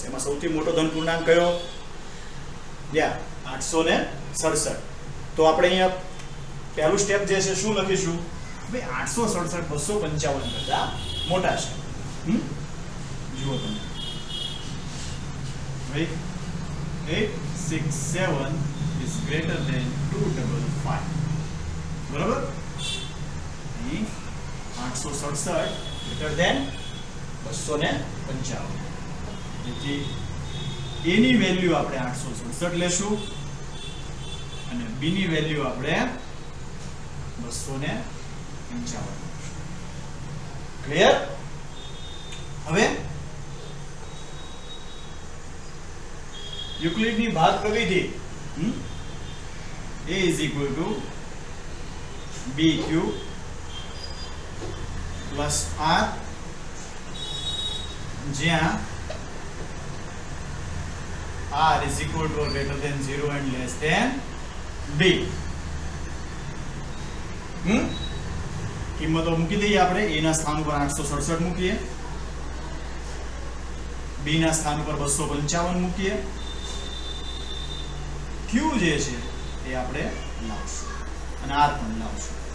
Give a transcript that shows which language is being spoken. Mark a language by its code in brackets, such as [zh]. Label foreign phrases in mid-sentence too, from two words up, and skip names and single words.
[gu] એમાં સૌથી મોટો ધન પૂર્ણાંક કયો? 867. તો આપણે અહીંયા પહેલું સ્ટેપ જે છે શું લખીશું? ભાઈ 867 255 કરતા મોટા છે. જુઓ તમે, [en] 867 is greater than 255. બરાબર? 867 greater than 255. [gu] તેથી a ની વેલ્યુ આપણે 867 લેશું અને b ની વેલ્યુ આપણે 255. [en] ક્લિયર? [gu] હવે યુક્લિડની ભાગપ્રવિધિ [en] a is equal to bq plus r જ્યાં r is equal to or greater than 0 and less than b. [gu] કિંમતો મૂકી દઈએ આપણે. a ના સ્થાન ઉપર 867 મૂકીએ, b ના સ્થાન ઉપર 255 મૂકીએ, q જે છે એ આપણે લાવશું અને r પણ લાવશું.